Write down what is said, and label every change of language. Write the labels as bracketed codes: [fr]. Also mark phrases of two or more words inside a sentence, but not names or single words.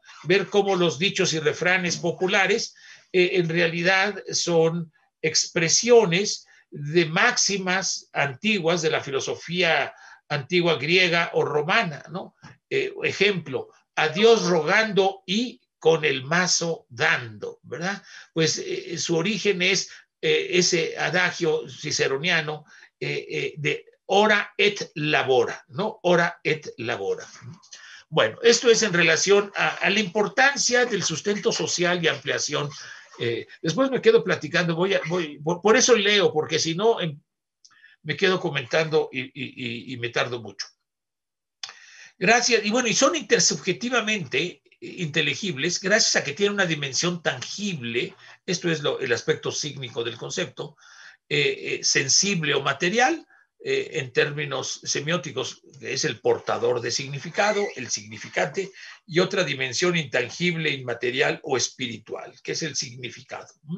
[es] Ver cómo los dichos y refranes populares en realidad son expresiones de máximas antiguas de la filosofía antigua griega o romana, ¿no? Ejemplo, a Dios rogando y con el mazo dando, ¿verdad? Pues su origen es ese adagio ciceroniano de [la] ora et labora, [es] ¿no? [la] Ora et labora. [es] Bueno, esto es en relación a la importancia del sustento social y ampliación. Después me quedo platicando, por eso leo, porque si no me quedo comentando y me tardo mucho. Gracias, y bueno, y son intersubjetivamente inteligibles gracias a que tienen una dimensión tangible, esto es el aspecto sígnico del concepto, sensible o material, en términos semióticos, es el portador de significado, el significante, y otra dimensión intangible, inmaterial o espiritual, que es el significado.